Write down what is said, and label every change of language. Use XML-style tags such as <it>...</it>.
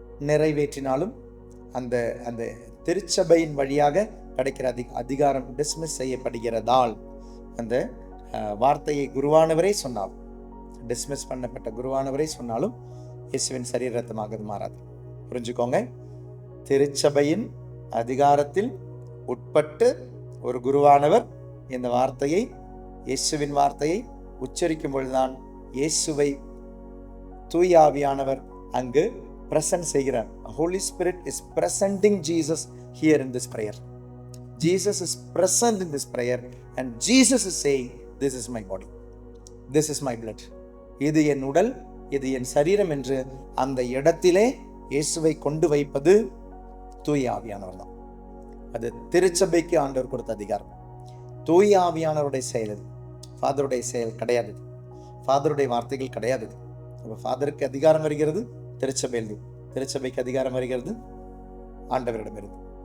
<ta>நிறைவேற்றினாலும் அந்த அந்த திருச்சபையின் வழியாக கிடைக்கிற அதிகாரம் டிஸ்மிஸ் செய்யப்படுகிறதால், அந்த வார்த்தையை குருவானவரே சொன்னாலும், டிஸ்மிஸ் பண்ணப்பட்ட குருவானவரே சொன்னாலும் இயேசுவின் சரீர ரத்தமாக அது மாறாது. புரிஞ்சுக்கோங்க. திருச்சபையின் அதிகாரத்தில் உட்பட்டு ஒரு குருவானவர் இந்த வார்த்தையை, இயேசுவின் வார்த்தையை உச்சரிக்கும் பொழுதுதான் இயேசுவை தூய ஆவியானவர் அங்கு பிரசன்ட் செய்கிறார்.</ta> <en>Holy Spirit is presenting Jesus here in this prayer. Jesus is present in this prayer and Jesus is saying, this is my body, this is my blood.</en> <ta>இது என் உடல், இது என் சரீரம் என்று அந்த இடத்திலே இயேசுவை கொண்டு வைப்பது தூய ஆவியானவர் தான். அது திருச்சபைக்கு ஆண்டவர் கொடுத்த அதிகாரம். தூய ஆவியானவருடைய செயல் அது, ஃபாதருடைய செயல் கிடையாது. ஃபாதருடைய வார்த்தைகள் கிடையாது. அப்போ ஃபாதருக்கு அதிகாரம் வருகிறது திருச்சபையில், திருச்சபைக்கு அதிகாரம் வருகிறது ஆண்டவரிடமிருந்து.</ta>